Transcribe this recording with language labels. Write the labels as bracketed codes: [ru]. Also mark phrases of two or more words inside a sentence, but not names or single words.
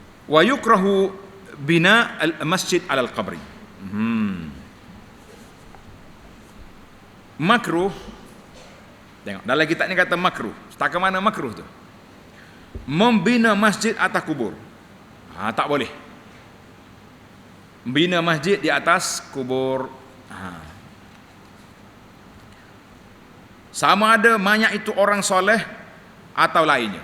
[ar] ويكره بناء المسجد على القبر. [ms] Makruh. Tengok, dalam kitab ni kata makruh. Setakat mana makruh tu? Membina masjid atas kubur. Tak boleh. Bina masjid di atas kubur. Sama ada mayat itu orang soleh atau lainnya.